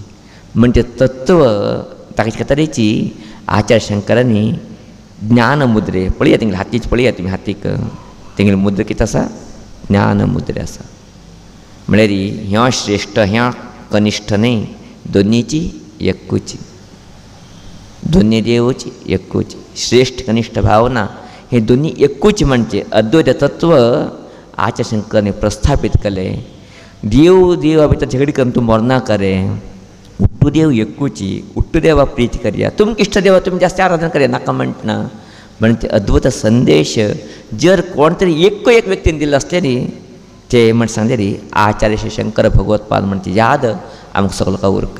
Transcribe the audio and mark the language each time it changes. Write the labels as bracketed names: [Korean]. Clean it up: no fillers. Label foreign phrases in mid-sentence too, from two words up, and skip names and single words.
[Konkani] म्हणजे तत्व ताका तरेची आचार्य शंकरांनी ज्ञान मुद्रे पळया तेंगेले हातीच पळया तुमी हातीक तेंगेले मुद्र कितें आसा, ज्ञान मुद्रे आसा. म्हळ्यार ह्यो श्रेष्ठ ह्या कनिश्ठ न्ही, दोनीची एकूची. दोनी देवची एकूच. श्रेष्ठ कनिश्ठ भावना हे दोनी एकूच म्हणजे अद्वैत तत्व आचार्य शंकरांनी प्रस्थापित केले. देव देवा भितर झगडी करून तूं मरनाका रे. उट्टू देव एकूची. उट्टू देवा प्रीती करया. तुमकां इश्ट देवा तुमी जास्त आराधना करया नाका म्हणटना. म्हणजे अद्भुत संदेश जर कोण तरी एक व्यक्तीन दिल्लो आसले न्ही ते म्हण सांगले रे आचार्य शंकर भगवतपाद म्हणजे याद आमकां सगळो उरका.